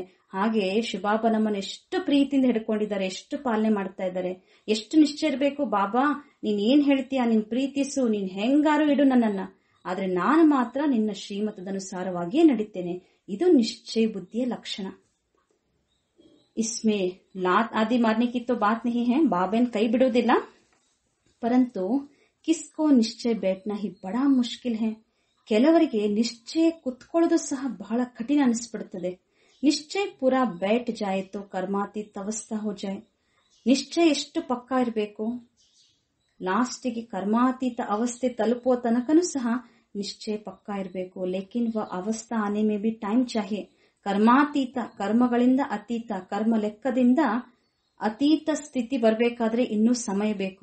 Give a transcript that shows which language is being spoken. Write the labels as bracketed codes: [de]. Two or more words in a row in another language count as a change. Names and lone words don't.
[kn] ಹಾಗೆ ಶಿವಬಾಬಾ ನಮ್ಮನ್ನ ಎಷ್ಟು ಪ್ರೀತಿಯಿಂದ ಹಿಡ್ಕೊಂಡಿದ್ದಾರೆ, ಎಷ್ಟು ಪಾಲನೆ ಮಾಡ್ತಾ ಇದ್ದಾರೆ. ಎಷ್ಟು ನಿಶ್ಚಯ ಇರಬೇಕು. ಬಾಬಾ ನೀನ್ ಏನ್ ಹೇಳ್ತೀಯ, ನೀನ್ ಪ್ರೀತಿಸು, ನೀನ್ ಹೆಂಗಾರು ಇಡು ನನ್ನನ್ನ, ಆದ್ರೆ ನಾನು ಮಾತ್ರ ನಿನ್ನ ಶ್ರೀಮತದನುಸಾರವಾಗಿಯೇ ನಡೀತೇನೆ. ಇದು ನಿಶ್ಚಯ ಬುದ್ಧಿಯ ಲಕ್ಷಣ. [hi] इसमें लात आदि मारने की तो बात नहीं है. बाबा कई बिड़ोदिಲ್ಲ. परंतु किसको निश्चय बैठना ही बड़ा मुश्किल है. [kn] ಕೆಲವರಿಗೆ ನಿಶ್ಚಯ ಕುತ್ಕೊಳ್ಳೋದು ಸಹ ಬಹಳ ಕಠಿಣ ಅನಿಸ್ಬಿಡುತ್ತದೆ. [hi] निश्चय पूरा बैठ जाए तो कर्मातीत अवस्था हो जाए. [kn] ನಿಶ್ಚಯ ಎಷ್ಟು ಪಕ್ಕಾ ಇರಬೇಕು, ಲಾಸ್ಟಿಗೆ ಕರ್ಮಾತೀತ ಅವಸ್ಥೆ ತಲುಪುವ ತನಕನೂ ಸಹ ನಿಶ್ಚಯ ಪಕ್ಕಾ ಇರಬೇಕು. [hi] लेकिन वो अवस्था आने में भी टाइम चाहिए. [kn] ಕರ್ಮಾತೀತ, ಕರ್ಮಗಳಿಂದ ಅತೀತ, ಕರ್ಮ ಲೆಕ್ಕದಿಂದ ಅತೀತ ಸ್ಥಿತಿ ಬರಬೇಕಾದ್ರೆ ಇನ್ನೂ ಸಮಯ ಬೇಕು.